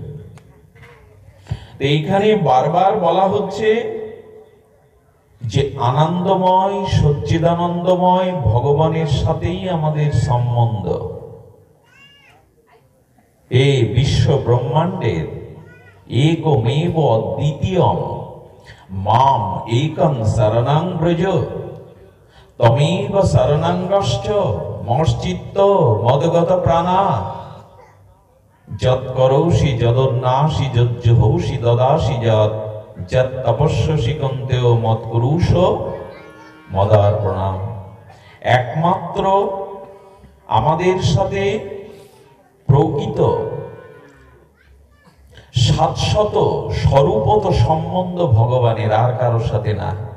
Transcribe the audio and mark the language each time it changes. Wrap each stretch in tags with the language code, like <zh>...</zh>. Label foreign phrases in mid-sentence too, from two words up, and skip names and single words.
<bn>এইখানে বারবার বলা হচ্ছে যে আনন্দময় সচ্চিদানন্দময় ভগবানের সাথেই আমাদের সম্বন্ধ। এই বিশ্ব ব্রহ্মাণ্ডের</bn> <sa>एकमेव द्वितीयम माम एकं शरणं व्रज तमेव शरणं गच्छ मच्चित्त मद्गत प्राणा यत् करोषि यदश्नासि यज्जुहोषि ददासि यत् तपस्यसि कौन्तेय मत्कुरुष्व मदर्पणम्।</sa> <bn>একমাত্র আমাদের সাথে প্রকৃত শাশ্বত স্বরূপত সম্বন্ধ ভগবানের, আর কারোর সাথে না।</bn>